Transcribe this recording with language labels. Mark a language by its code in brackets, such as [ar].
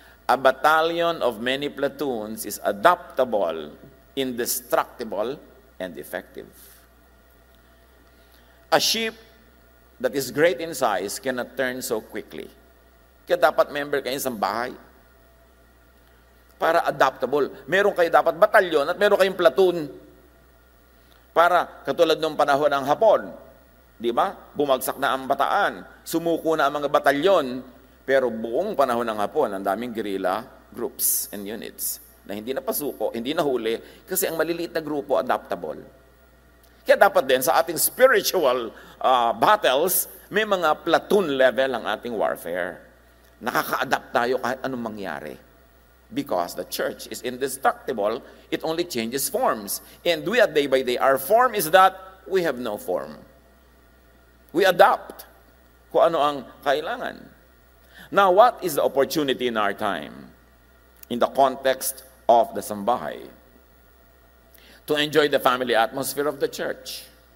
[en] A battalion of many platoons is adaptable, indestructible, and effective. A ship that is great in size cannot turn so quickly. [tl] Kaya dapat member kayo sa bahay. Para adaptable. Meron kayo dapat batalyon at meron kayong platoon. Para katulad nung panahon ng Hapon. Di ba? Bumagsak na ang Bataan. Sumuko na ang mga batalyon. Pero buong panahon ng Hapon, ang daming [en] guerrilla groups and units [tl] na hindi na pasuko, hindi na huli, kasi ang maliliit na grupo adaptable. Kaya dapat din sa ating [en] spiritual battles, [tl] may mga platoon level ang ating warfare. Nakaka-adapt tayo kahit anong mangyari. [en] Because the church is indestructible, it only changes forms. And we are day by day. Our form is that we have no form. We adapt [tl] kung ano ang kailangan. [en] Now, what is the opportunity in our time? In the context of the sambahay? To enjoy the family atmosphere of the church.